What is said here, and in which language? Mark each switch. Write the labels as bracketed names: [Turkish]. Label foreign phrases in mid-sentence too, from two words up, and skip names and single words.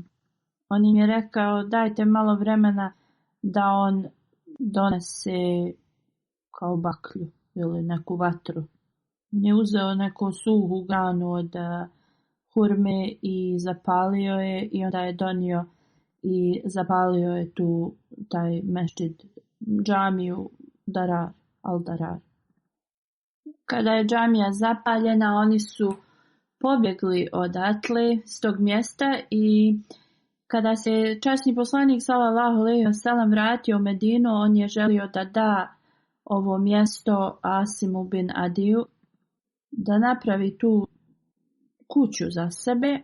[Bosnian] On im je rekao: dajte malo vremena da on donese kao baklju ili neku vatru. On je uzeo neku suhu granu od hurme i zapalio je, i onda je donio i zapalio je tu taj mešdžid, džamiju Darar, al-Darar. Kada je džamija zapaljena, oni su pobjegli odatle s tog mjesta i kada se časni poslanik [Arabic] صلى الله عليه وسلم [Bosnian] vratio u Medinu, on je želio da da ovo mjesto Asimu bin Adiju da napravi tu kuću za sebe.